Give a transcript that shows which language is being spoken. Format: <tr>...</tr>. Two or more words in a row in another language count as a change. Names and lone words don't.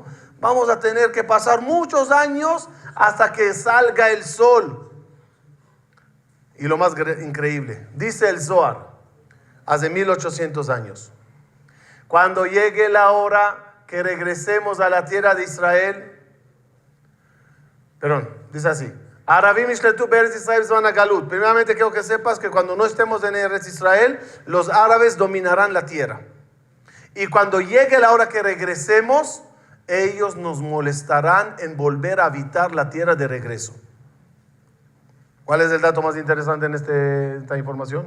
<es>Vamos a tener que pasar muchos años hasta que salga el sol. Y lo más increíble, dice el Zohar, hace 1800 años, cuando llegue la hora que regresemos a la tierra de Israel, dice así,</es> <he>ערבים ישלטו בארץ ישראל זמן הגלות.</he> <es>Primeramente quiero que sepas que cuando no estemos en Eretz Israel, los árabes dominarán la tierra. Y cuando llegue la hora que regresemos, ellos nos molestarán en volver a habitar la tierra de regreso. ¿Cuál es el dato más interesante en esta información?</es>